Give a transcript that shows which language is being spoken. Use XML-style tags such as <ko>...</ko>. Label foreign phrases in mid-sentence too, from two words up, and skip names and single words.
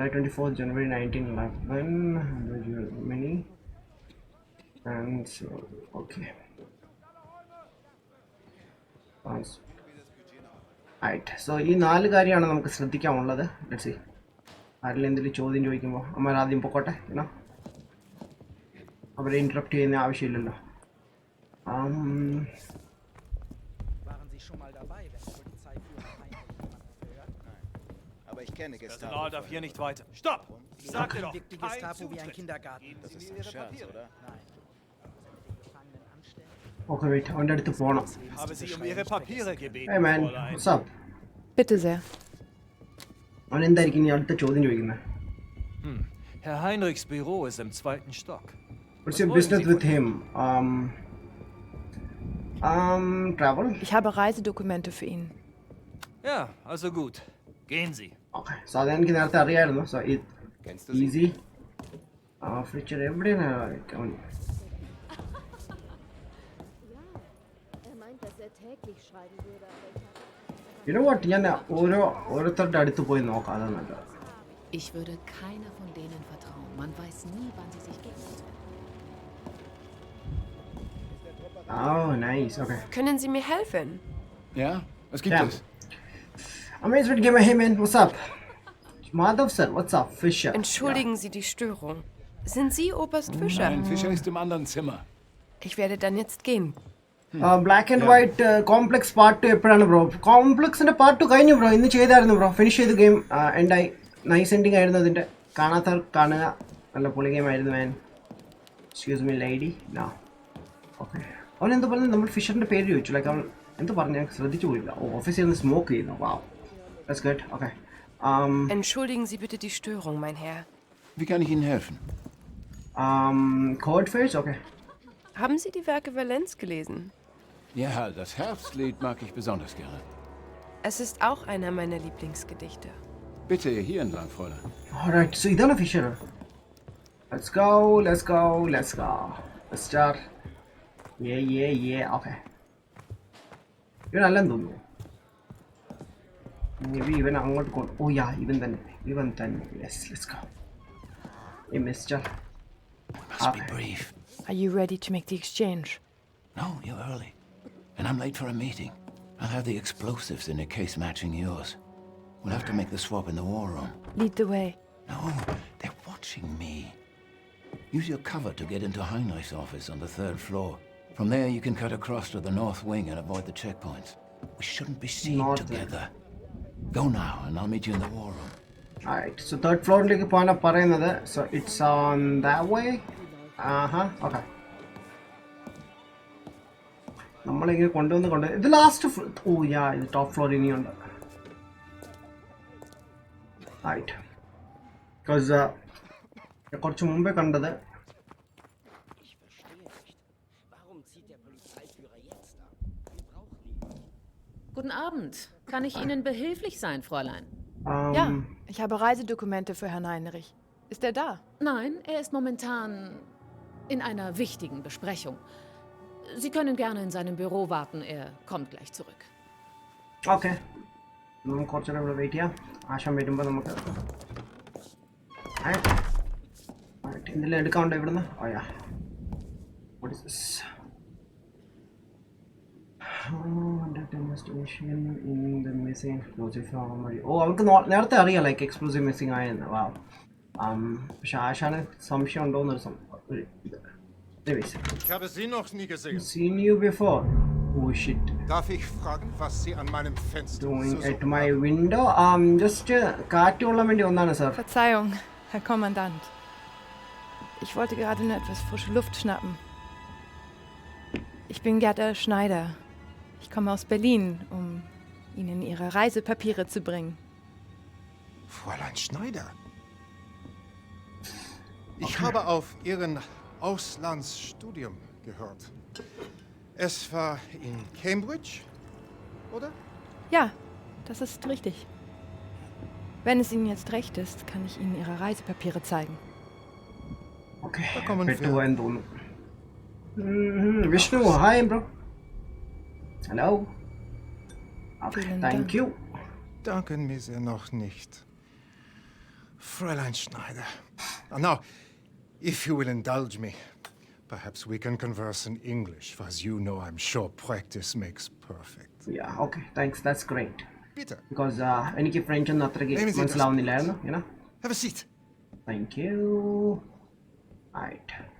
<en>24 January 1911 mini and okay right.</en> <ml>സോ ഈ 4 കാര്യമാണ് നമുക്ക് ശ്രദ്ധിക്കാനുള്ളത്.</ml> <en>let's see.</en> <ml>ആരെങ്കിലും എന്തെങ്കിലും ചോദ്യം ചോദിക്കുമ്പോൾ അമ്മ ആദ്യം പൊക്കോട്ടെ. അവരെ ഇൻറ്ററപ്റ്റ് ചെയ്യുന്ന ആവശ്യമില്ലല്ലോ.</ml> <de>Personal darf hier nicht weiter. Stopp! Ich sagte doch, wirkt die Gestapo wie ein Kindergarten. Das ist ein Scherz, oder? Nein.</de> <en>okay wait,</en> <ml>അവൻ്റെ അടുത്ത് പോകണം.</ml> <de>habe Sie um Ihre Papiere gebeten,</de> <en>Hey man,</en> <de>Fräulein.</de> <en>what's up?</en> <de>Bitte sehr.</de> <ml>അവൻ എന്തായിരിക്കും ഇനി അടുത്ത ചോദ്യം ചോദിക്കുന്നത്?</ml> <de>Herr Heinrichs Büro ist im 2. Stock.</de> <en>What's your business with him? Travel?</en> <de>Ich habe Reisedokumente für ihn. Ja, also gut. Gehen Sie.</de> <en>Okay, so</en> <ml>അതെനിക്ക് നേരത്തെ അറിയായിരുന്നു.</ml> <en>so easy.</en> <ml>ഫ്യൂച്ചർ എവിടെയാണ്?</ml> <en>You know what?</en> <ml>ഞാൻ ഓരോരുത്തരുടെ അടുത്ത് പോയി നോക്കാം. അതാണ് നല്ലത്.</ml> <de>Ich würde keiner von denen vertrauen. Man weiß nie, wann sie sich gegenseitig.</de> <en>Oh, nice. Okay.</en> <de>Können Sie mir helfen? Ja, was gibt es?</de> <en>Amazing Gamer, hey man, what's up? Madhav sir, what's up?</en> <de>Fischer. Entschuldigen Sie die Störung. Sind Sie Oberst Fischer? Nein, Fischer ist im anderen Zimmer. Ich werde dann jetzt gehen.</de> <ml>ബ്ലാക്ക് ആൻഡ് വൈറ്റ് കോംപ്ലക്സ് പാർട്ട് 2 എപ്പോഴാണ് ബ്രോ? കോംപ്ലക്സിന്റെ പാർട്ട് 2 കഴിഞ്ഞു ബ്രോ. ഇന്ന് ചെയ്തായിരുന്നു ബ്രോ. ഫിനിഷ് ചെയ്ത് ഗെയിം എൻഡായി.</ml> <en>nice ending</en> <ml>ആയിരുന്നു അതിൻ്റെ. കാണാത്തവർ കാണുക. നല്ല പൊളി ഗെയിം ആയിരുന്നു മാൻ.</ml> <en>excuse me lady. no okay.</en> <ml>അവൻ എന്ത് പറഞ്ഞു? നമ്മൾ ഫിഷറിൻ്റെ പേര് ചോദിച്ചു. ലൈക്ക് അവൻ എന്ത് പറഞ്ഞു? ഞാൻ ശ്രദ്ധിച്ചു പോയില്ല. ഓ, ഓഫീസിൽ നിന്ന് സ്മോക്ക് ചെയ്യുന്നു.</ml> <en>wow, that's good. okay.</en> <de>Entschuldigen Sie bitte die Störung, mein Herr. Wie kann ich Ihnen helfen?</de> <en>Coldface, okay.</en> <de>Haben Sie die Werke Valenz gelesen? Ja, das Herbstlied mag ich besonders gerne. Es ist auch einer meiner Lieblingsgedichte. Bitte, hier entlang, Fräulein.</de> <en>Alright, so</en> <ml>ഇതാണ് ഫിഷർ.</ml> <en>Let's go. Let's start. Yeah. Okay.</en> <ml>ഇവൻ അല്ലെന്ന് തോന്നുന്നു.</ml> <en>Maybe even</en> <ml>അങ്ങോട്ട് കൊണ്ട്.</ml> <en>Oh yeah,</en> <ml>ഇവൻ തന്നെ.</ml> <en>Yes, let's go. Hey, mister. Must be brief. Are you ready to make the exchange? No, you're early. And I'm late for a meeting. I'll have the explosives in a case matching yours. We'll have to make the swap in the war room. Lead the way. No, they're watching me. Use your cover to get into Heinrich's office on the 3rd floor. From there, you can cut across to the north wing and avoid the checkpoints. We shouldn't be seen together. Go now, and I'll meet you in the war room. Alright, so 3rd floor</en> <ml>ലേക്ക് പോകാനാണ് പറയുന്നത്.</ml> <en>So it's on that way.</en> <ml>Okay. നമ്മളിങ്ങനെ കൊണ്ടുവന്ന് ഇത് ലാസ്റ്റ്.</ml> <en>oh ya,</en> <ml>ഇത്</ml> <en>top floor</en> <ml>ഇനിയുണ്ട്.</ml> <en>right, because</en> <ml>കുറച്ച് മുമ്പേ കണ്ടത്.</ml> <de>Guten Abend. Kann ich Ihnen behilflich sein, Fräulein? Ja, ich habe Reisedokumente für Herrn Heinrich. Ist er da? Nein, er ist momentan In einer wichtigen Besprechung. Sie können gerne in seinem Büro warten. Er kommt gleich zurück.</de> <en>Okay.</en> <ml>നമുക്ക് കുറച്ചുകൂടെ ഇവിടെ വെയിറ്റ് ചെയ്യാം. ആശം വരുമ്പോൾ നമുക്ക് എന്തെല്ലാം എടുക്കാനുണ്ടോ ഇവിടുന്ന്?</ml> <en>oh ya. What is this? Investigation in the missing explosive armory.</en> <ml>Oh, അവർക്ക് നേരത്തെ അറിയാം</ml> <en>like explosive missing</en> <ml>ആയെന്ന്. വാ. പക്ഷെ ആശാന് സംശയം ഉണ്ടോന്നൊരു</ml> <de>Ich habe Sie noch nie gesehen.</de> <en>Seen you before. Oh shit.</en> <de>Darf ich fragen, was Sie an meinem Fenster</de> <en>Doing so at my window? Just</en> <ml>കാറ്റ് കൊള്ളാൻ വേണ്ടി ഒന്നാണ് സർ.</ml> <de>Verzeihung, Herr Kommandant. Ich wollte gerade nur etwas frische Luft schnappen. Ich bin Gerda Schneider. Ich komme aus Berlin, um Ihnen Ihre Reisepapiere zu bringen. Fräulein Schneider. Ich habe auf Ihren Auslandsstudium gehört. Es war in Cambridge, oder? Ja, das ist richtig. Wenn es Ihnen jetzt recht ist, kann ich Ihnen Ihre Reisepapiere zeigen.</de> <ml>Okay, പെട്ടുപോയെന്ന് തോന്നുന്നു.</ml> <en>Vishnu, hi bro. Hello. Okay, thank you.</en> <de>Danken mir sehr noch nicht. Fräulein Schneider.</de> <en>Now, if you will indulge me, perhaps we can converse in English. As you know, I'm sure practice makes perfect. Yeah, okay, thanks. That's great.</en> <de>Bitte.</de> <ml>Because എനിക്ക് ഫ്രഞ്ച് ഒന്നും അത്രയ്ക്ക് മനസ്സിലാവുന്നില്ലായിരുന്നു.</ml> <en>You know? Have a seat. Thank you. Right.</en>